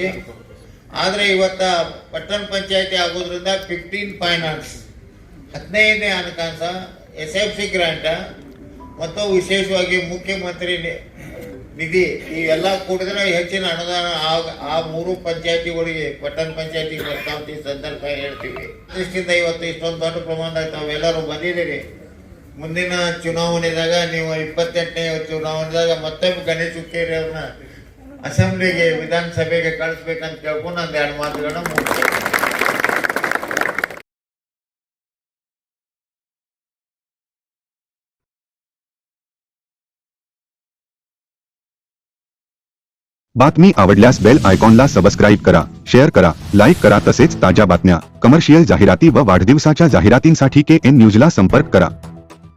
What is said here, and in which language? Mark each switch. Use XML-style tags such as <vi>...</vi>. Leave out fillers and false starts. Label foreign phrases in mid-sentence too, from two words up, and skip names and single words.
<kn>ಆದರೆ ಇವತ್ತು ಪಟ್ಟಣ ಪಂಚಾಯತಿ ಆಗೋದ್ರಿಂದ 15 ಫೈನಾನ್ಸ್ 15ನೇ ಹಣಕಾಸ SFC ಗ್ರಾಂಟ ಮತ್ತು ವಿಶೇಷವಾಗಿ ಮುಖ್ಯಮಂತ್ರಿ ನಿಧಿ ಇವೆಲ್ಲ ಕೂಡಿದ್ರೆ ಹೆಚ್ಚಿನ ಅನುದಾನ ಆ 3 ಪಂಚಾಯತಿಗಳಿಗೆ ಪಟ್ಟಣ ಪಂಚಾಯತಿಗೆ ಬರ್ತಾವಂತ ಈ ಸಂದರ್ಭ ಹೇಳ್ತೀವಿ. ದೃಷ್ಟಿಯಿಂದ ಇವತ್ತು ಇಷ್ಟೊಂದು ದೊಡ್ಡ ಪ್ರಮಾಣದಾಗ ತಾವೆಲ್ಲರೂ ಬಂದಿದ್ದೀರಿ. ಮುಂದಿನ ಚುನಾವಣೆದಾಗ ನೀವು 28ನೇ ಚುನಾವಣೆದಾಗ ಮತ್ತೊಮ್ಮೆ ಗಣೇಶ್ ಹುಕ್ಕೇರಿ ಅವ್ರನ್ನ ಅಸೆಂಬ್ಲಿಗೆ ವಿಧಾನಸಭೆಗೆ ಕಳಿಸ್ಬೇಕಂತ ಕೇಳ್ಕೊಂಡು ಒಂದು 2 ಮಾತುಗಳನ್ನ ಮುಗಿಸ್ತೇನೆ.</kn> <mr>बातमी आवडल्यास बेल आयकॉनला सबस्क्राईब करा, शेअर करा, लाईक करा. तसेच ताज्या बातम्या, कमर्शियल जाहिराती व वाढदिवसाच्या जाहिरातींसाठी KN न्यूजला संपर्क करा.</mr>